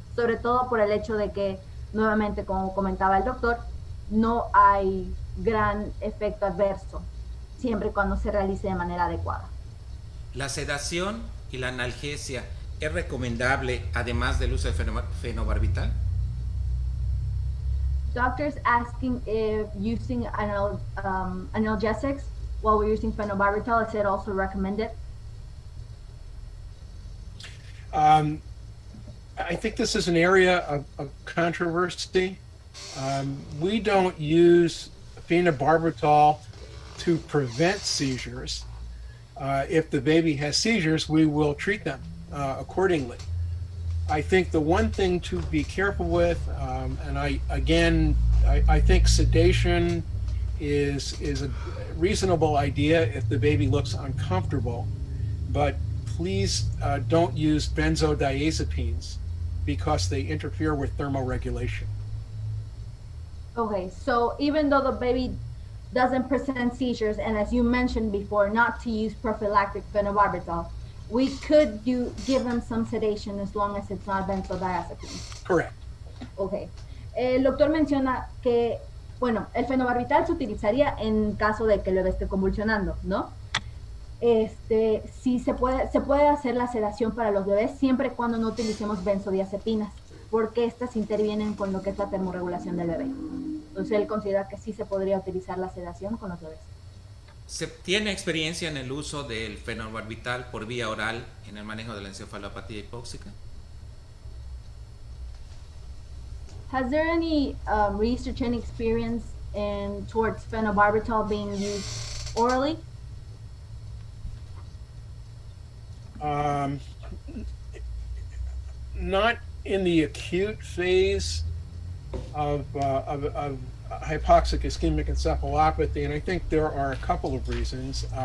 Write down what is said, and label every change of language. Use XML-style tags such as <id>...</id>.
<es>Sobre todo por el hecho de que, nuevamente, como comentaba el doctor, no hay gran efecto adverso, siempre y cuando se realice de manera adecuada. La sedación y la analgesia es recomendable además del uso de fenobarbital.</es> <en>Doctors asking if using analgesics while we're using phenobarbital, is it also recommended? I think this is an area of controversy. We don't use phenobarbital to prevent seizures. If the baby has seizures, we will treat them accordingly. I think the one thing to be careful with, and I think sedation is a reasonable idea if the baby looks uncomfortable, but please don't use benzodiazepines because they interfere with thermoregulation. Okay, so even though the baby doesn't present seizures, and as you mentioned before, not to use prophylactic phenobarbital, we could give them some sedation as long as it's not benzodiazepines. Correct. Okay.</en> <es>El doctor menciona que, bueno, el fenobarbital se utilizaría en caso de que el bebé esté convulsionando, ¿no? Sí se puede hacer la sedación para los bebés siempre y cuando no utilicemos benzodiazepinas, porque estas intervienen con lo que es la termorregulación del bebé. Entonces él considera que sí se podría utilizar la sedación con los bebés. ¿Se tiene experiencia en el uso del fenobarbital por vía oral en el manejo de la encefalopatía hipóxica?</es> <en>Has there any research and experience in towards phenobarbital being used orally? Not in the acute phase of hypoxic ischemic encephalopathy, and I think there are a couple of reasons.</en>